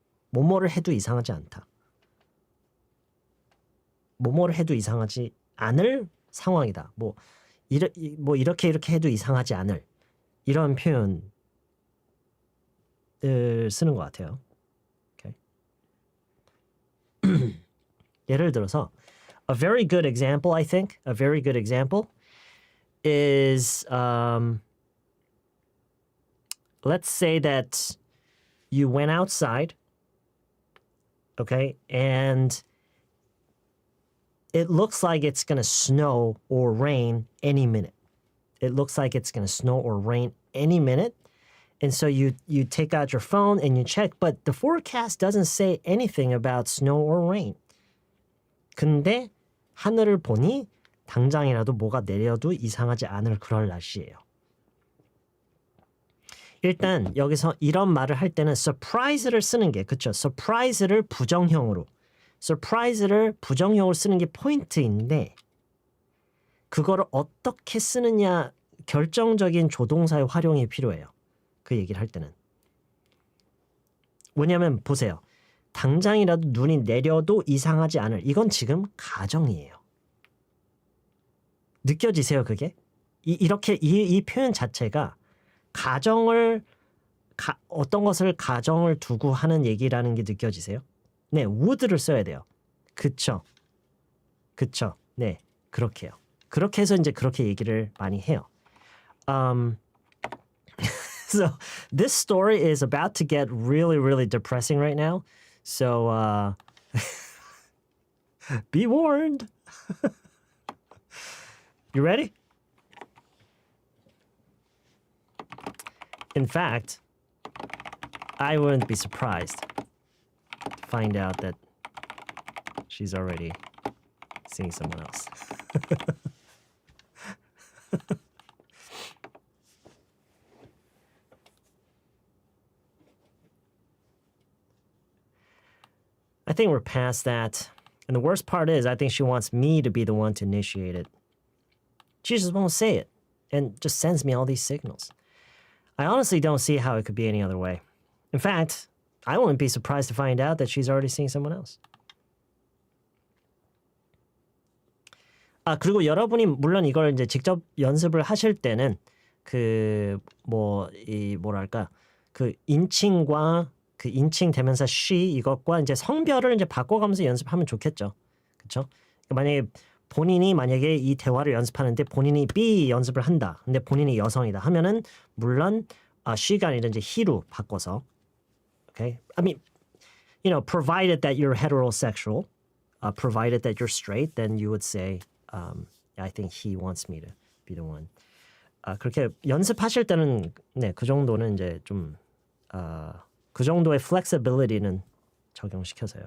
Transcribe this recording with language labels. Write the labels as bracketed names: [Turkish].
[Korean] 뭐뭐를 해도 이상하지 않다. 뭐뭐를 해도 이상하지 않을 상황이다. 이렇게 해도 이상하지 않을 이런 표현을 쓰는 것 같아요. Okay. 예를 들어서 [English] a very good example, I think, a very good example is let's say that you went outside, okay, and it looks like it's going to snow or rain any minute. It looks like it's going to snow or rain any minute. And so you take out your phone and you check, but the forecast doesn't say anything about snow or rain. [Korean] 근데 하늘을 보니 당장이라도 뭐가 내려도 이상하지 않을 그럴 날씨예요. 일단 여기서 이런 말을 할 때는 surprise를 쓰는 게 그렇죠. surprise를 부정형으로 쓰는 게 포인트인데 그거를 어떻게 쓰느냐 결정적인 조동사의 활용이 필요해요. 그 얘기를 할 때는. 왜냐하면 보세요. 당장이라도 눈이 내려도 이상하지 않을 이건 지금 가정이에요. 느껴지세요 그게? 이렇게 이 표현 자체가 가정을 어떤 것을 가정을 두고 하는 얘기라는 게 느껴지세요? 네, would를 써야 돼요. 그쵸? 네, 그렇게요. 그렇게 해서 이제 그렇게 얘기를 많이 해요. [English] So this story is about to get really, really depressing right now. So be warned. You ready? In fact, I wouldn't be surprised to find out that she's already seeing someone else. I think we're past that. And the worst part is, I think she wants me to be the one to initiate it. She just won't say it and just sends me all these signals. I honestly don't see how it could be any other way. In fact, I wouldn't be surprised to find out that she's already seeing someone else. [Korean] 아, 그리고 여러분이 물론 이걸 이제 직접 연습을 하실 때는 뭐랄까, 그 인칭과 그 인칭 대명사 she 이것과 이제 성별을 이제 바꿔가면서 연습하면 좋겠죠. 그렇죠? 만약에 본인이 만약에 이 대화를 연습하는데 본인이 be 연습을 한다. 근데 본인이 여성이다 하면은 물론 she가 아니라 이제 he로 바꿔서. [English] Okay? I mean, you know, provided that you're heterosexual, provided that you're straight, then you would say, I think he wants me to be the one. [Korean] 그렇게 연습하실 때는 네, 그 정도는 이제 좀 그 정도의 flexibility는 적용시켜서요.